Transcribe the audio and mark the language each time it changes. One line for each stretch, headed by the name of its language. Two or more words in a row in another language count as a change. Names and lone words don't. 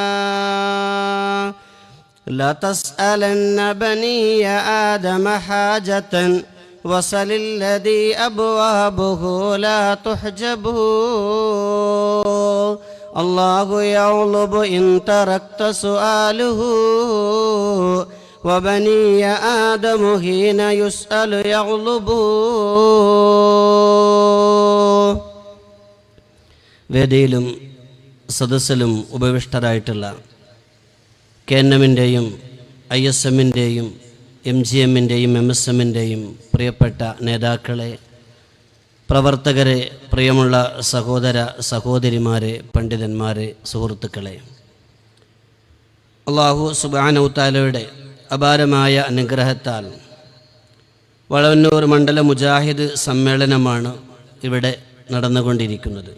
Arabic: لا تسألن بني آدم حاجة وسل الذي أبوابه لا تحجبه. الله يغلب إن تركت سؤاله وبني آدم حين يسأل يغلب.
Malayalam: വേദിയിലും സദസ്സിലും ഉപവിഷ്ടരായിട്ടുള്ള KNM-ൻ്റെയും ISM-ൻ്റെയും MGM-ൻ്റെയും MSM-ൻ്റെയും പ്രിയപ്പെട്ട നേതാക്കളെ, പ്രവർത്തകരെ, പ്രിയമുള്ള സഹോദര സഹോദരിമാരെ, പണ്ഡിതന്മാരെ, സുഹൃത്തുക്കളെ,
Arabic: الله سبحانه تعالى
Malayalam: അപാരമായ അനുഗ്രഹത്താൽ വളവന്നൂർ മണ്ഡല മുജാഹിദ് സമ്മേളനമാണ് ഇവിടെ നടന്നുകൊണ്ടിരിക്കുന്നത്.